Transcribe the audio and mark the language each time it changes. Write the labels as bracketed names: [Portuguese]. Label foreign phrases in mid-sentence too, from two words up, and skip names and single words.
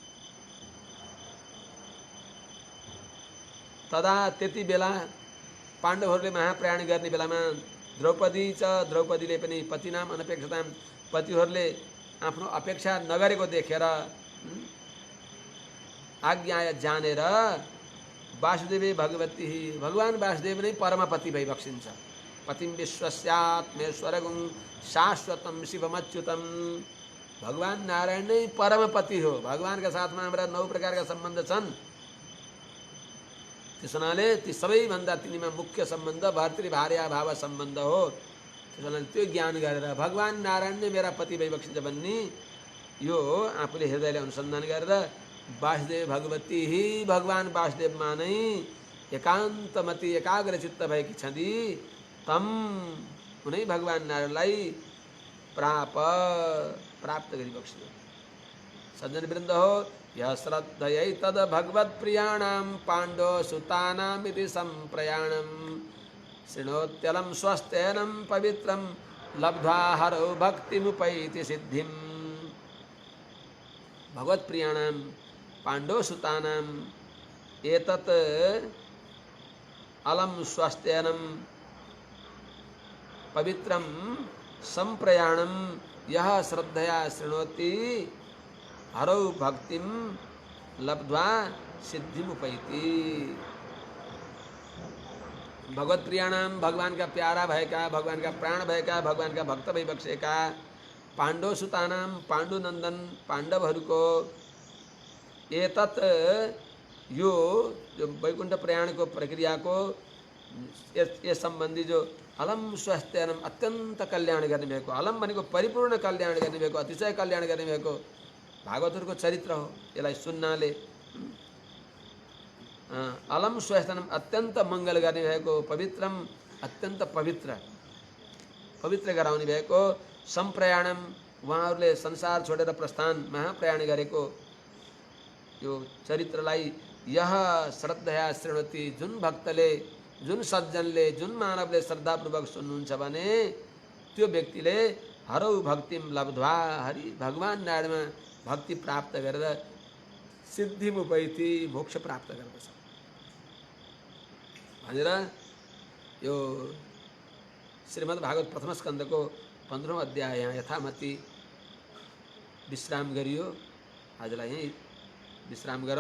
[Nepali] तदा त्यति बेला पाण्डवहरूले महाप्रयाण गर्ने बेलामा द्रौपदीले पनि [Sanskrit] पतिनाम अनपेक्षतां [Nepali] पतिहरूले आफ्नो अपेक्षा नगरेको देखेर आज्ञा जानेर वासुदेवे भगवती भगवान वासुदेव नै परमपति भइबक्सिन्छ। [Sanskrit] पतिं विश्वस्यात्मेश्वरगुं शाश्वतं शिवमच्युतं। [Nepali] भगवान नारायण नै परमपति हो। भगवानका साथमा हाम्रा 9 प्रकारका सम्बन्ध छन्। त्यस हुनाले ती सबैभन्दा तिनीमा मुख्य सम्बन्ध भर्तृभार्या भाव सम्बन्ध हो। त्यस हुनाले त्यो ज्ञान गरेर भगवान नारायण नै मेरा पति भइबक्सिन्छ भन्ने यो आफूले हृदयले अनुसन्धान गरेर [Sanskrit] वासुदेव भगवती ही [Nepali] भगवान वासुदेवमा नै एकान्तमति एकाग्र चित्त भएकी छँदी तम उनै भगवान नारायणलाई प्राप्त गरिबक्स्यो। सज्जन वृंद हो [Sanskrit] यह श्रद्धयै तद भगवत प्रियाणाम पांडव सुतानामिति संप्रयाणम शृणोत्यलम स्वस्थेनम पवित्रम लब्ध्वा हरौ भक्तिमुपैति सिद्धिम। भगवत प्रियाणाम पांडव सुतानाम एतत् अलम स्वस्थेनम पवित्रम संप्रयाणम यह श्रद्धया शृणोति हरौ भक्तिम लब्ध्वा सिद्धिमुपैति। [Nepali] भगवत प्रियाणाम भगवान का प्यारा भय का, भगवान का प्राण भय का, भगवान का भक्त भय बख्शे का, [Sanskrit] पांडव सुतानाम [Nepali] पांडु नंदन पांडवहरूको एतत् यो जो वैकुंठ प्रयाण को प्रक्रिया को ये संबंधी जो [Sanskrit] अलम स्वास्थ्यनम [Nepali] अत्यंत कल्याण गर्ने भएको, अलम भनेको परिपूर्ण कल्याण गर्ने भएको, अतिशय कल्याण गर्ने भएको भागवतहरूको चरित्र हो। यसलाई सुन्नाले [Sanskrit] अलम स्वास्थ्यनम [Nepali] अत्यंत मंगल गर्ने भएको, पवित्रम अत्यंत पवित्र पवित्र गराउने भएको, संप्रयाणम उहाँहरूले संसार छोडेर प्रस्थान महाप्रयाण गरेको यो चरित्रलाई [Sanskrit] यह श्रद्धया शृणोति [Nepali] जुन भक्तले, जुन सज्जनले, जुन मानवले श्रद्धापूर्वक सुन्नुहुन्छ भने त्यो व्यक्तिले [Sanskrit] हरौ भक्तिम लब्ध्वा [Nepali] हरि भगवान नारायणमा भक्ति प्राप्त गरेर सिद्धिमुपैति मोक्ष प्राप्त गर्दछ भनेर यो श्रीमद् भागवत प्रथम स्कन्धको 15औं अध्याय यहाँ यथामति विश्राम गरियो। आजलाई यही विश्राम गरौँ।